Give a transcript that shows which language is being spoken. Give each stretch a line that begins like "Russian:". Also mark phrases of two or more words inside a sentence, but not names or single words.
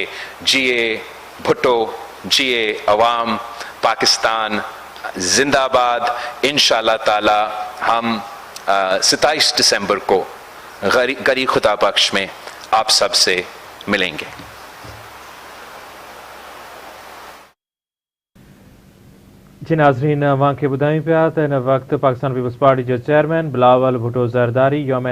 Urdu: جیے بھٹو، جیے عوام، پاکستان زندہ باد. انشاءاللہ تعالی ہم 27 دسمبر کو گری خدا بخش میں آپ سب سے ملیں گے.
Sindhi: जी नाज़रीन, अवां खे ॿुधायूं पिया त हिन वक़्तु पाकिस्तान पीपल्स पार्टी जो चेयरमैन बिलावल भुट्टो ज़रदारी यौम